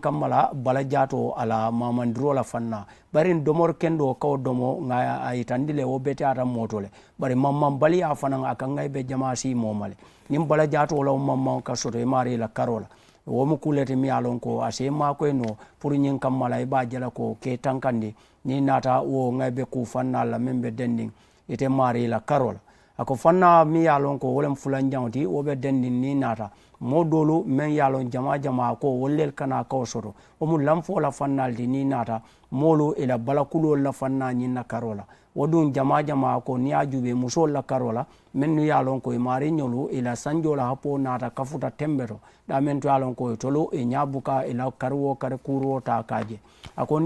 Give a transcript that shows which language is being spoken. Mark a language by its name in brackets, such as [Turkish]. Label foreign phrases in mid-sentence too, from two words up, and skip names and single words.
[Mandingo] kamma la bala jaato a la mamandiro la fanna bari domor kendo kawo domo ŋa a yitandi le wo beteata mooto le bari mamman baliya fanaŋ a ka ŋay be jama si mooma le ñiŋ bala jaato la wo mamman ka soto i maari la karo la wo mu kulete mi ye a loŋ ko a se maa koy no pour ñiŋ kamma la i be a jela ko ke tankandi niŋ naata wo ŋay be ku fanna la meŋ be dendiŋ ite maari la karo la ako fanna mi ye a loŋ ko wo lem fulanjaŋo ti wo be dendiŋ niŋ naata moo doolu meŋ ye a loŋ jama jama ko wolu lelu kana kawo soto wo mu lanfo la fannalu ti niŋ naata moolu i la balakuloolu la fanna ñiŋ na karo la wo duŋ jama jama ko niŋ ye a juube musoolu la karo la mennu ye a loŋ ko i maariñolu i la sanjoo la happoo naata kafuta tembe to damen to ye a loŋ ko i tolu i ñaa buka i la kariwo kari kuuroo taa ka je a ko niŋ